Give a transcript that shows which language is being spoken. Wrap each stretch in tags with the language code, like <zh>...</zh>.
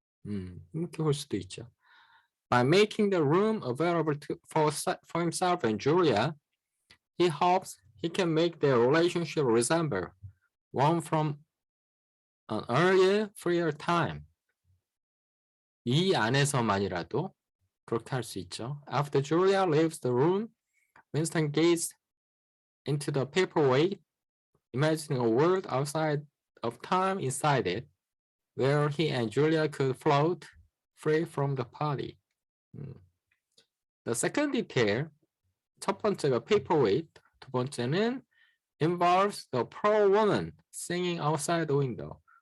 <ko>이렇게 볼 수도 있죠.</ko> <en>By making the room available for himself and Julia, he hopes he can make their relationship resemble one from an earlier, freer time.</en> <ko>이 안에서만이라도 그렇게 할 수 있죠.</ko> <en>After Julia leaves the room, Winston gazed into the paperweight, imagining a world outside of time inside it. where he and Julia could float free from the party. The second detail,</en> <ko>첫 번째가 paperweight, 두 번째는</ko> <en>involves the poor woman singing outside the window.</en>